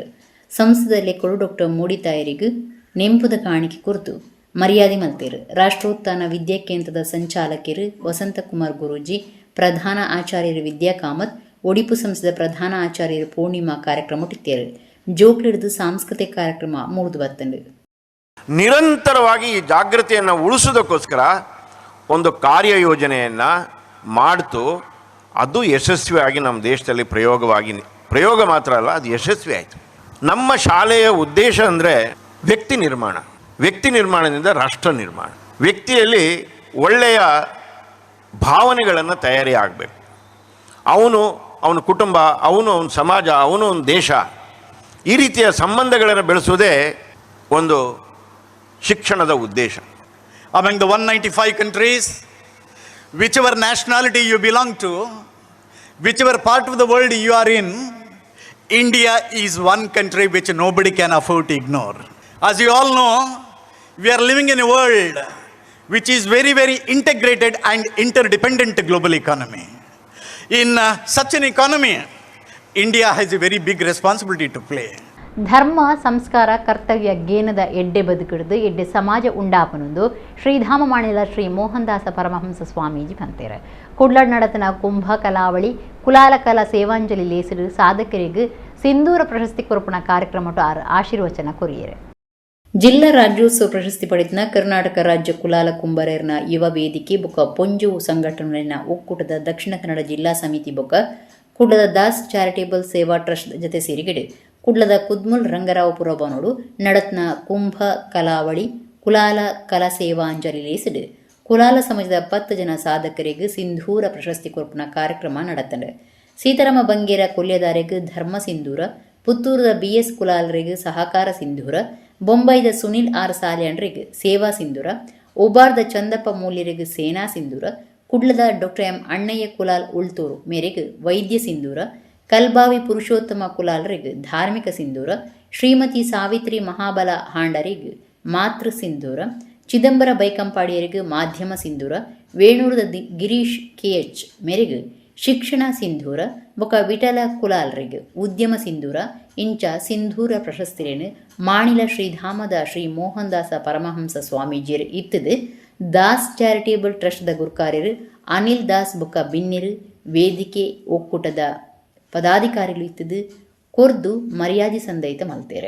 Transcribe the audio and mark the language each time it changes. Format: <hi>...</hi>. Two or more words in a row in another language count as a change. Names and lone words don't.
<tcy>ಸಂಸ್ಥದ ಲೆಕ್ಕಳು ಡಾಕ್ಟರ್ ಮೂಡಿತಾಯರಿಗೂ ನೆಂಪುದ ಕಾಣಿಕೆ ಕುರಿತು ಮರ್ಯಾದೆ ಮಲ್ತೇರು. ರಾಷ್ಟ್ರೋತ್ಥಾನ ವಿದ್ಯಾಕೇಂದ್ರದ ಸಂಚಾಲಕರು ವಸಂತಕುಮಾರ್ ಗುರೂಜಿ, ಪ್ರಧಾನ ಆಚಾರ್ಯರು ವಿದ್ಯಾ ಕಾಮತ್, ಒಡಿಪು ಸಂಸ್ಥೆದ ಪ್ರಧಾನ ಆಚಾರ್ಯರು ಪೂರ್ಣಿಮಾ ಕಾರ್ಯಕ್ರಮ ಇತ್ತೇರು. ಜೋಕ್ಲಿಡಿದು ಸಾಂಸ್ಕೃತಿಕ ಕಾರ್ಯಕ್ರಮ ಮುಗಿದು ಬರ್ತಂಡು.</tcy> <kn>ನಿರಂತರವಾಗಿ ಈ ಜಾಗೃತಿಯನ್ನು ಉಳಿಸೋದಕ್ಕೋಸ್ಕರ ಒಂದು ಕಾರ್ಯಯೋಜನೆಯನ್ನು ಮಾಡ್ತು. ಅದು ಯಶಸ್ವಿಯಾಗಿ ನಮ್ಮ ದೇಶದಲ್ಲಿ ಪ್ರಯೋಗ ಮಾತ್ರ ಅಲ್ಲ, ಅದು ಯಶಸ್ವಿ ಆಯಿತು. ನಮ್ಮ ಶಾಲೆಯ ಉದ್ದೇಶ ಅಂದರೆ ವ್ಯಕ್ತಿ ನಿರ್ಮಾಣದಿಂದ ರಾಷ್ಟ್ರ ನಿರ್ಮಾಣ. ವ್ಯಕ್ತಿಯಲ್ಲಿ ಒಳ್ಳೆಯ ಭಾವನೆಗಳನ್ನು ತಯಾರಿ ಆಗಬೇಕು. ಅವನ ಕುಟುಂಬ, ಅವನ ಸಮಾಜ, ಅವನ ದೇಶ, ಈ ರೀತಿಯ ಸಂಬಂಧಗಳನ್ನು ಬೆಳೆಸುವುದೇ ಒಂದು ಶಿಕ್ಷಣದ ಉದ್ದೇಶ.</kn> <en>Among the 195 countries, whichever nationality you belong to, whichever part of the world you are in, India is one country which nobody can afford to ignore. As you all know, we are living in a world which is very, very integrated and interdependent global economy. In such an economy, India has a very big responsibility to play.</en> <tcy>ಧರ್ಮ ಸಂಸ್ಕಾರ ಕರ್ತವ್ಯ ಜ್ಞಾನದ ಎಡ್ಡೆ ಬದುಕಿಡ್ದು ಎಡ್ಡೆ ಸಮಾಜ ಉಂಡಾಪನೊಂದು ಶ್ರೀಧಾಮ ಮಾಣಿಲ ಶ್ರೀ ಮೋಹನದಾಸ ಪರಮಹಂಸ ಸ್ವಾಮೀಜಿ ಪಂತೇರೆ. ಕುಡ್ಲಡ್ ನಡತನ ಕುಂಭ ಕಲಾವಳಿ ಕುಲಾಲ ಕಲಾ ಸೇವಾಂಜಲಿ ಲೇಸರು ಸಾಧಕರಿಗೆ ಸಿಂಧೂರ ಪ್ರಶಸ್ತಿ ಕೊರಪಣ ಕಾರ್ಯಕ್ರಮ ಆಶೀರ್ವಚನ ಕೊರಿಯರೆ.</tcy> <kn>ಜಿಲ್ಲಾ ರಾಜ್ಯೋತ್ಸವ ಪ್ರಶಸ್ತಿ ಪಡೆದ</kn> <tcy>ಕರ್ನಾಟಕ ರಾಜ್ಯ ಕುಲಾಲ ಕುಂಬಾರರ ಯುವ ವೇದಿಕೆ ಬೊಕ್ಕ ಪೊಂಜು ಸಂಘಟನೆಯ ಒಕ್ಕೂಟದ ದಕ್ಷಿಣ ಕನ್ನಡ ಜಿಲ್ಲಾ ಸಮಿತಿ ಬೊಕ್ಕ ಕುಡ್ಲದ ದಾಸ್ ಚಾರಿಟೇಬಲ್ ಸೇವಾ ಟ್ರಸ್ಟ್ ಜೊತೆ ಸೇರಿಗಡೆ ಕುಡ್ಲದ ಕುದ್ಮುಲ್ ರಂಗರಾವಪುರ ಬನೋಡು ನಡತ್ನ ಕುಂಭ ಕಲಾವಳಿ ಕುಲಾಲ ಕಲಾ ಸೇವಾಂಜಲಿ ಲೇಸಿಡು ಕುಲಾಲ ಸಮಾಜದ 10 ಜನ ಸಾಧಕರಿಗೆ ಸಿಂಧೂರ ಪ್ರಶಸ್ತಿ ಕೊರಪಣ ಕಾರ್ಯಕ್ರಮ ನಡೆತಂಡೆ. ಸೀತಾರಾಮ ಬಂಗೇರ ಕೊಲ್ಯದಾರಿಗೆ ಧರ್ಮ ಸಿಂಧೂರ, ಪುತ್ತೂರದ BS ಕುಲಾಲರಿಗೆ ಸಹಕಾರ ಸಿಂಧೂರ, ಬೊಂಬೈದ ಸುನಿಲ್ R ಸಾಲ್ಯಾಂಡ್ರಿಗೆ ಸೇವಾ ಸಿಂಧೂರ, ಉಬಾರ್ದ ಚಂದಪ್ಪ ಮೂಲ್ಯರಿಗೆ ಸೇನಾ ಸಿಂಧೂರ, ಕುಡ್ಲದ ಡಾಕ್ಟರ್ M ಅಣ್ಣಯ್ಯ ಕುಲಾಲ್ ಉಳ್ತೂರು ಮೇರೆಗೆ ವೈದ್ಯ ಸಿಂಧೂರ, ಕಲ್ಬಾವಿ ಪುರುಷೋತ್ತಮ ಕುಲಾಲರಿಗೆ ಧಾರ್ಮಿಕ ಸಿಂಧೂರ, ಶ್ರೀಮತಿ ಸಾವಿತ್ರಿ ಮಹಾಬಲ ಹಾಂಡರಿಗೆ ಮಾತೃ ಸಿಂಧೂರ, ಚಿದಂಬರ ಬೈಕಂಪಾಡಿಯರಿಗೆ ಮಾಧ್ಯಮ ಸಿಂಧೂರ, ವೇಣೂರದ ಗಿರೀಶ್ KH ಮೇರೆಗೆ ಶಿಕ್ಷಣ ಸಿಂಧೂರ, ಬೊಕ ವಿಠಲ ಕುಲಾಲ್ರಿಗೆ ಉದ್ಯಮ ಸಿಂಧೂರ ಇಂಚ ಸಿಂಧೂರ ಪ್ರಶಸ್ತಿರೇನು ಮಾಣಿಲ ಶ್ರೀಧಾಮದ ಶ್ರೀ ಮೋಹನದಾಸ ಪರಮಹಂಸ ಸ್ವಾಮೀಜಿಯರು ಇತ್ತದು. ದಾಸ್ ಚಾರಿಟೇಬಲ್ ಟ್ರಸ್ಟ್ದ ಗುರುಕಾರ್ಯರು ಅನಿಲ್ ದಾಸ್ ಬೊಕ ಬಿನ್ನಿರು ವೇದಿಕೆ ಒಕ್ಕೂಟದ ಪದಾಧಿಕಾರಿಗಳು ಇತ್ತದು ಕೊರ್ದು ಮರ್ಯಾದೆ ಸಂದೈತ ಮಲ್ತೇರೆ.</tcy>